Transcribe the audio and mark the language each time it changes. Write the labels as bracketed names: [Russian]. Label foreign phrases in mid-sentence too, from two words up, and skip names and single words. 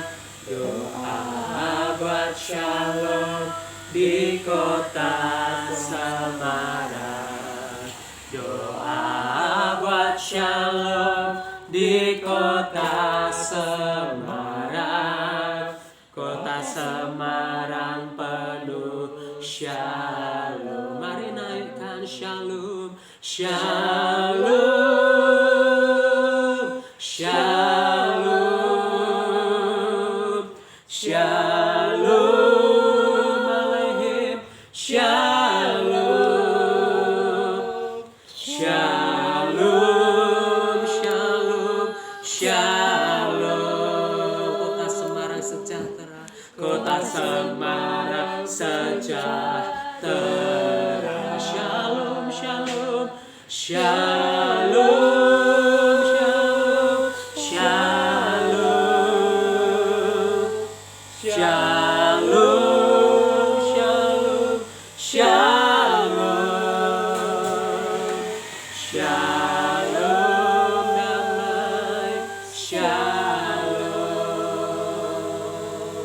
[Indonesian] Doa buat shalom di kota Semarang. Doa buat shalom di kota Semarang. Kota Semarang penuh shalom. Mari naikkan [Hebrew] שלום, שלום, שלום, שלום עליהם, שלום, שלום, שלום, שלום. [Indonesian] Kota Semarang sejahtera, kota Semarang sejahtera. [Hebrew] שלום, שלום, שלום, שלום, שלום, שלום, שלום, שלום, [Indonesian] damai, shalom.